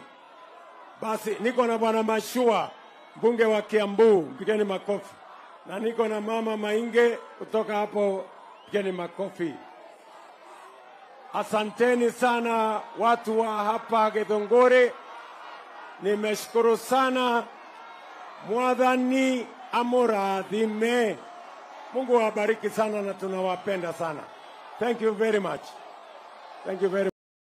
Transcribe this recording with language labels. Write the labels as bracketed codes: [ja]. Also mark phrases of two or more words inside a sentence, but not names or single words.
[sw] Basi niko na Bwana Mashua, mbunge wa Kiambu, mpigeni makofi. Na niko na Mama Mainge kutoka hapo, mpigeni makofi. Asanteni sana watu wa hapa Githunguri. Nimeshukuru sana. [ki] Mwathani amurathime. [sw] Mungu awabariki sana na tunawapenda sana. [en] Thank you very much. Thank you very much.